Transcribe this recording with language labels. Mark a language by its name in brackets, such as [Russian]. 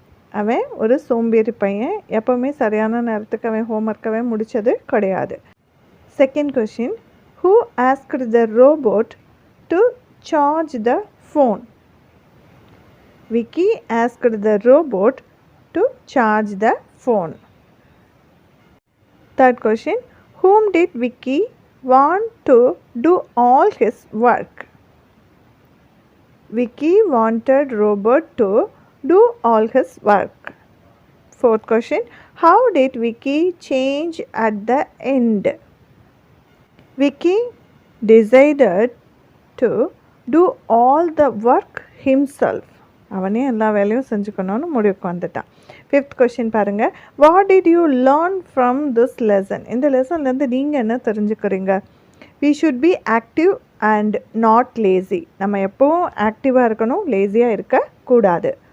[Tamil] அவன் ஒரு சோம்பேறி பையன், எப்போவுமே சரியான நேரத்துக்கு அவன் ஹோம் ஒர்க்கவே முடித்தது கிடையாது. [English] Second question, who asked the robot to charge the phone? Vicky asked the robot to charge the phone. Third question, whom did Vicky want to do all his work? Vicky wanted robot to do all his work. Fourth question, how did Vicky change at the end? Vicky decided to do all the work himself. [Tamil] அவனே எல்லா வேலையும் செஞ்சுக்கணும்னு முடிவுக்கு வந்துட்டான். Fifth question பாருங்கள். [English] What did you learn from this lesson? [Tamil] இந்த லெசன்லேருந்து நீங்கள் என்ன தெரிஞ்சுக்கிறீங்க? [English] We should be active and not lazy. [Tamil] நம்ம எப்போவும் ஆக்டிவாக இருக்கணும், லேசியாக இருக்கக்கூடாது.